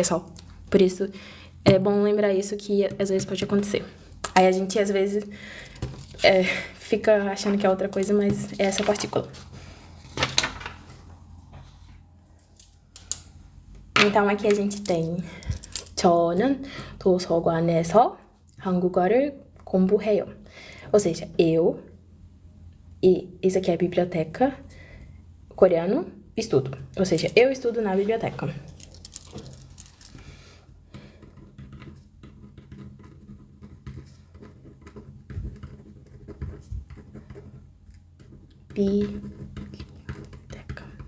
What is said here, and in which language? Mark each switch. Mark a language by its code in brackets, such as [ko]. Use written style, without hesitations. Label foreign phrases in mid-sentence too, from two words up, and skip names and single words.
[pt] Por isso, é bom lembrar isso, que às vezes pode acontecer. Aí a gente, às vezes, fica achando que é outra coisa, mas é essa partícula. Então, aqui a gente tem [ko] 저는 도서관에서 한국어를 공부해요. [pt] Ou seja, eu, e isso aqui é biblioteca, coreano, estudo. Ou seja, eu estudo na biblioteca. Biblioteca.